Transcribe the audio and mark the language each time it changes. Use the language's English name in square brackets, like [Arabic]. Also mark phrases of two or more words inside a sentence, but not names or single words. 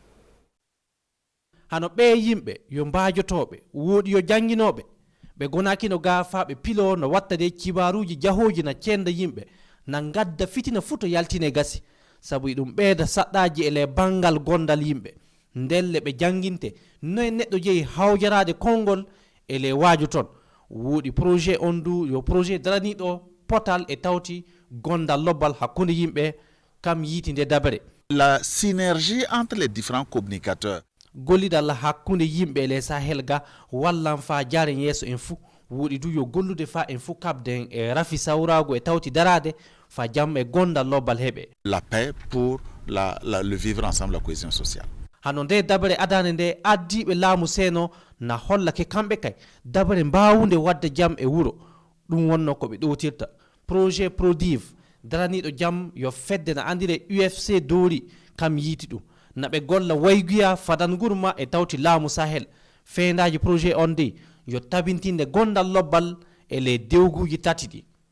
[Fula] hano ɓe yimɓe yo mbajotoɓe woodi yo jannginoɓe ɓe gonakino ga fa ɓe pilo no watta de kibaruji jahoji na cenda yimɓe na gadda fitina fu to yaltine gasi sabu ɗum ɓeyda saɗɗaji ele bangal gondal yimɓe ndelle ɓe janginte noye neɗɗo jeeyi hawjarade konngol ele waaju toon woodi projet on du yo projet daraniɗo potal e tawti gondal lobbal hakkunde yimɓe kam yiitinde dabere. [French] La synergie entre les différents communicateurs. [Fula] gollidal hakkunde yimɓe le Sahel ga wallan fa jaren yeeso en fuu woɗi du yo gollude fa en fuu kabden e rafi sawrago e tawti darade fa jam e gondal lobbal heɓe. [French] La paix pour le vivre ensemble, la cohésion sociale. [Fula] hano nde dabare adane nde addiɓe laamu seeno na hollake kamɓe kay dabare mbawude wadde jam e wuro ɗum wonno koɓe ɗowtirta projet PRODEV daraniɗo jam yo fedde na andire UFC doori kam yiiti ɗum naɓe golla wayguya fadangurma e tawti laamu Sahel feendaji projet on de yo tabintinde gondal lobbal e le dewguji tati ɗi.